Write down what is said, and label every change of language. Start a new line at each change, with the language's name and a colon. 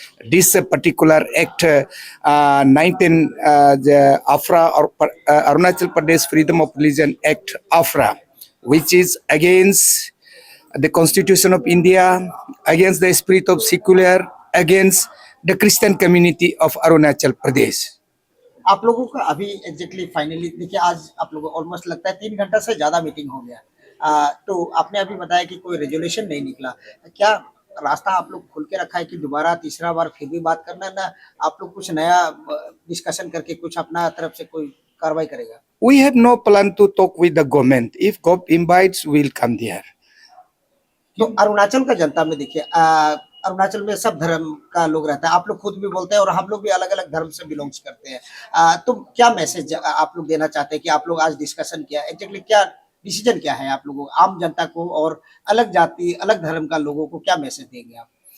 English: this particular Act 19, the AFRA, or Arunachal Pradesh Freedom of Religion Act AFRA, which is against the Constitution of India, against the spirit of secular, against the Christian community of Arunachal Pradesh.
Hindi: आप लोगों का अभी exactly finally देखिए, आज आप लोगों को almost लगता है 3 घंटा से ज्यादा मीटिंग हो गया। तो आपने अभी बताया कि कोई रेजोल्यूशन नहीं निकला, क्या रास्ता आप लोग खोल के रखा है कि दोबारा तीसरा बार फिर भी बात करना, ना आप लोग कुछ नया डिस्कशन करके कुछ अपना तरफ से कोई कार्रवाई करेगा?
English: We have no plan to talk with the government. If God invites, we'll come there.
Hindi: तो अरुणाचल का जनता में देखिए, अरुणाचल में सब धर्म का लोग रहता है, आप लोग खुद भी बोलते हैं और हम लोग भी अलग अलग धर्म से बिलोंग्स करते हैं। तो क्या मैसेज आप लोग देना चाहते हैं कि आप लोग आज डिस्कशन किया, एग्जैक्टली क्या डिसीजन क्या है आप लोगों आम जनता को और अलग जाति अलग धर्म का लोगों को क्या मैसेज देंगे आप?